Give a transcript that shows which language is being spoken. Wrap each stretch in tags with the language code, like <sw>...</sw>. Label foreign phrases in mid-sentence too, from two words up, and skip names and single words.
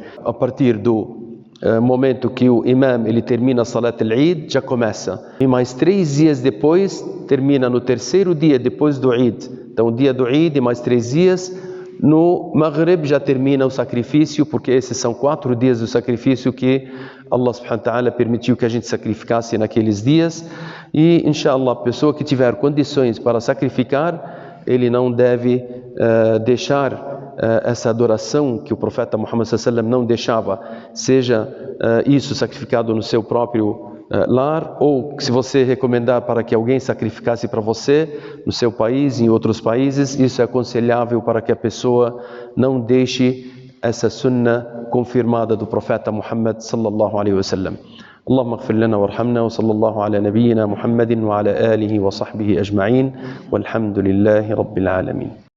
<pt>A partir do momento que o imam ele termina a</pt> <ar>صلاة العيد,</ar> <pt>já começa. E mais 3 dias depois, termina no 3º dia depois do Eid. Então, o dia do Eid e mais 3 dias. No Maghrib já termina o sacrifício, porque esses são 4 dias do sacrifício que Allah</pt> <ar>سبحانه وتعالى</ar> <pt>permitiu que a gente sacrificasse naqueles dias. E, inshallah, a pessoa que tiver condições para sacrificar, ele não deve deixar essa adoração que o profeta Muhammad</pt> <ar>صلى الله عليه وسلم</ar> <pt>não deixava, seja isso sacrificado no seu próprio lar, ou se você recomendar para que alguém sacrificasse para você no seu país, em outros países, isso é aconselhável para que a pessoa não deixe essa sunnah confirmada do profeta Muhammad</pt> <ar>صلى الله عليه وسلم. اللهم اغفر لنا وارحمنا وصلى الله على نبينا محمد وعلى آله وصحبه أجمعين والحمد لله رب العالمين.</ar>